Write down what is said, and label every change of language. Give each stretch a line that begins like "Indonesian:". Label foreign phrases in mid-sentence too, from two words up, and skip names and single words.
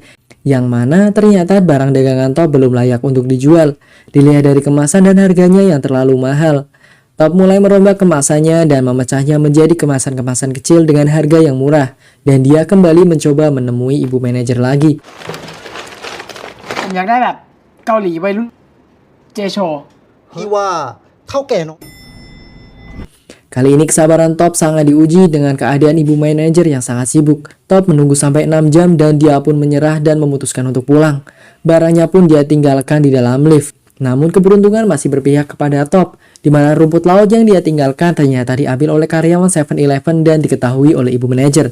Indonesian: Yang mana ternyata barang dagangan Top belum layak untuk dijual. Dilihat dari kemasan dan harganya yang terlalu mahal. Top mulai merombak kemasannya dan memecahnya menjadi kemasan-kemasan kecil dengan harga yang murah. Dan dia kembali mencoba menemui ibu manajer lagi.
Thai: ผมอยากได้แบบเกาหลีวัยรุ่นเจโช พี่ว่าเท่าแก่น้อง
Indonesian: Kali ini kesabaran Top sangat diuji dengan keadaan ibu manajer yang sangat sibuk. Top menunggu sampai 6 jam dan dia pun menyerah dan memutuskan untuk pulang. Barangnya pun dia tinggalkan di dalam lift. Namun keberuntungan masih berpihak kepada Top, di mana rumput laut yang dia tinggalkan ternyata diambil oleh karyawan 7-Eleven dan diketahui oleh ibu manajer.